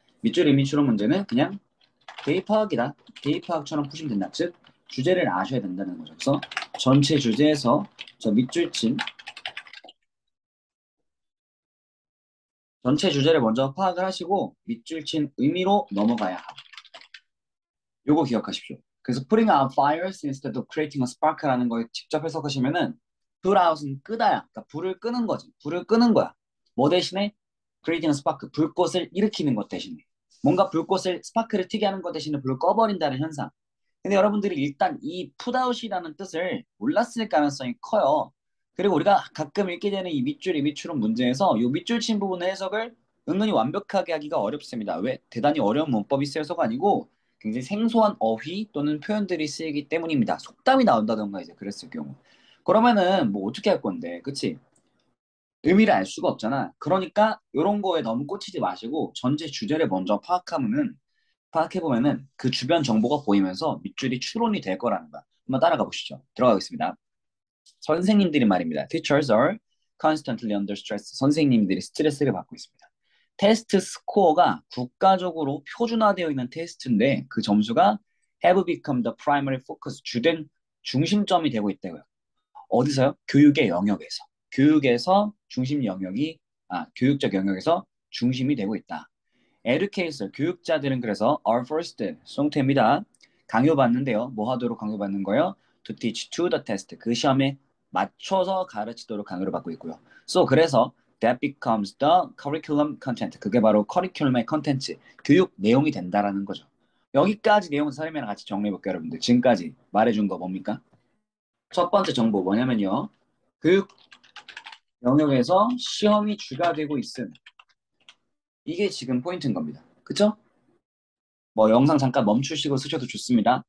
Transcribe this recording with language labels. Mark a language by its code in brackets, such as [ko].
[ko] 밑줄 의미 추론 문제는 그냥 대입파악이다. 대입파악처럼 푸시면 된다. 즉 주제를 아셔야 된다는 거죠. 그래서 전체 주제에서 저 밑줄 친 전체 주제를 먼저 파악을 하시고 밑줄 친 의미로 넘어가야 하고 요거 기억하십시오. 그래서 [en] putting out fires instead of creating a spark [ko] 라는 걸 직접 해석하시면은 put out은 끄다야. 그러니까 불을 끄는 거지. 불을 끄는 거야. 뭐 대신에 [en] creating a spark, [ko] 불꽃을 일으키는 것 대신에. 뭔가 불꽃을 스파크를 튀게 하는 것 대신에 불을 꺼버린다는 현상. 근데 여러분들이 일단 이 put out이라는 뜻을 몰랐을 가능성이 커요. 그리고 우리가 가끔 읽게 되는 이 밑줄, 이 밑줄은 문제에서 이 밑줄 친 부분의 해석을 은근히 완벽하게 하기가 어렵습니다. 왜? 대단히 어려운 문법이 쓰여서가 아니고 굉장히 생소한 어휘 또는 표현들이 쓰이기 때문입니다. 속담이 나온다던가 이제 그랬을 경우. 그러면은 뭐 어떻게 할 건데, 그치? 의미를 알 수가 없잖아. 그러니까 이런 거에 너무 꽂히지 마시고 전체 주제를 먼저 파악해보면은 그 주변 정보가 보이면서 밑줄이 추론이 될 거라는 거야. 한번 따라가 보시죠. 들어가겠습니다. 선생님들이 말입니다. [en] Teachers are constantly under stress. [ko] 선생님들이 스트레스를 받고 있습니다. 테스트 스코어가 국가적으로 표준화되어 있는 테스트인데 그 점수가 [en] have become the primary focus, [ko] 주된 중심점이 되고 있다고요. 어디서요? 교육의 영역에서. 교육에서 중심 영역이 교육적 영역에서 중심이 되고 있다. educator, 교육자들은 그래서 [en] are first, [ko] 송태입니다. 강요받는데요. 뭐 하도록 강요받는 거예요? [en] To teach to the test. [ko] 그 시험에 맞춰서 가르치도록 강요를 받고 있고요. [en] So, [ko] 그래서 [en] that becomes the curriculum content. [ko] 그게 바로 커리큘럼의 컨텐츠, 교육 내용이 된다라는 거죠. 여기까지 내용은 선생님이랑 같이 정리해볼게요, 여러분들. 지금까지 말해준 거 뭡니까? 첫 번째 정보 뭐냐면요. 교육 영역에서 시험이 주가 되고 있음. 이게 지금 포인트인 겁니다. 그쵸? 뭐 영상 잠깐 멈추시고 쓰셔도 좋습니다.